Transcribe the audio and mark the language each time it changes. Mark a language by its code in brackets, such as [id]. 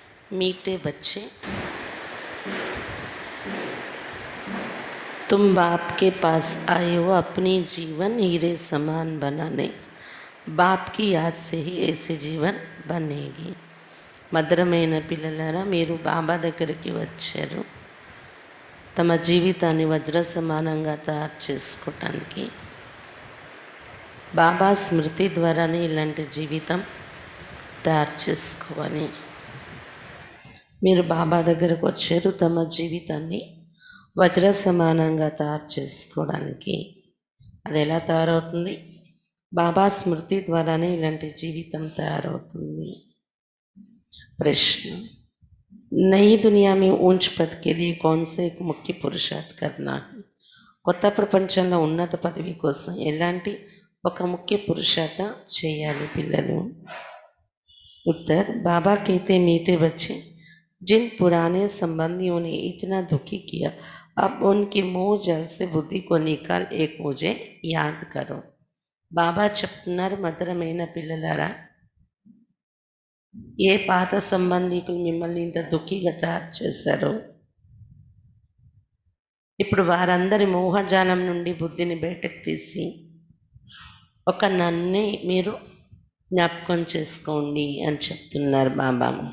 [hi] मीठे बच्चे, तुम बाप के पास आए हो अपनी जीवन हीरे समान बनाने। बाप की याद से ही ऐसे जीवन बनेगी. [te] మధురమైన పిల్లలారా, మీరు బాబా దగ్గరికి వచ్చారు తమ జీవితాన్ని వజ్ర సమానంగా తయారు చేసుకోవటానికి. బాబా స్మృతి ద్వారానే ఇలాంటి జీవితం తయారు చేసుకోవాలి. మీరు బాబా దగ్గరకు వచ్చారు తమ జీవితాన్ని వజ్ర సమానంగా తయారు చేసుకోవడానికి. అది ఎలా తయారవుతుంది? బాబా స్మృతి ద్వారానే ఇలాంటి జీవితం తయారవుతుంది. [hi] प्रश्न: नई दुनिया में ऊंच पद के लिए कौन से एक मुख्य पुरुषार्थ करना है? [te] కొత్త ప్రపంచంలో ఉన్నత పదవి కోసం ఎలాంటి ఒక ముఖ్య పురుషార్థం చేయాలి పిల్లలు? [hi] उत्तर: बाबा कहते मीठे बच्चे, जिन पुराने संबंधियों ने इतना दुखी किया, अब उनके मोह जल से बुद्धि को निकाल एक मुझे याद करो. [te] బాబా చెప్తున్నారు, మధురమైన పిల్లలారా, ఏ పాత సంబంధికులు మిమ్మల్ని ఇంత దుఃఖిగా తయారు చేశారో ఇప్పుడు వారందరి మోహజాలం నుండి బుద్ధిని బయటకు తీసి ఒక నన్నే మీరు జ్ఞాపకం చేసుకోండి అని చెప్తున్నారు బాబా.